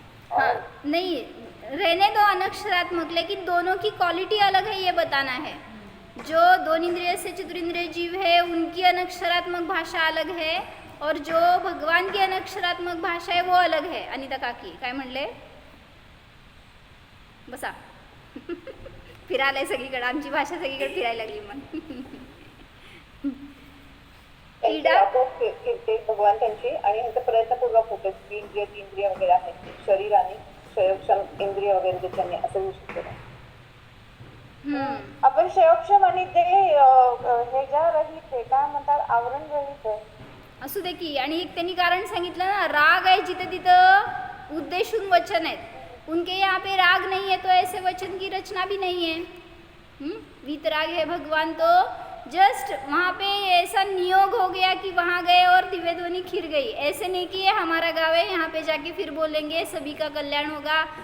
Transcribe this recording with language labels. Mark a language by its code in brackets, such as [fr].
[hi] हाँ नहीं रहने दो अनक्षरात्मक, लेकिन दोनों की क्वालिटी अलग है ये बताना है. जो 2 इंद्रिय से चतुरिंद्रिय जीव है उनकी अनक्षरात्मक भाषा अलग है और जो भगवान की अनक्षरात्मक भाषा आहे वो अलग है. [mr] अनिता काकी काय म्हणले? बसा. फिरायला सगळीकडे, आमची भाषा सगळीकडे फिरायला लागली मग. त्यांची आपोआप फिरते भगवान त्यांची, आणि ह्यांचा प्रयत्नपूर्वक होते. स्त्रीन जे इंद्रिय वगैरे आहेत, शरीर आणि क्षयक्षम इंद्रिय वगैरे त्यांनी असं होऊ शकतो. आपण क्षयक्षम आणि ते ह्याच्या रहित आहे, काय म्हणतात, आवरण रहित आहे. असू दे की. आणि एक त्यांनी कारण सांगितलं ना, राग आहे जिथे तिथं उद्देशून वचन आहेत. [hi] उनके यहाँ पे राग नहीं है तो ऐसे वचन की रचना भी नहीं है. वीतराग है भगवान, तो जस्ट वहाँ पे ऐसा नियोग हो गया कि वहाँ गए और दिव्य ध्वनि खिर गई. ऐसे नहीं कि ये हमारा गाँव है, यहाँ पे जाके फिर बोलेंगे सभी का कल्याण होगा.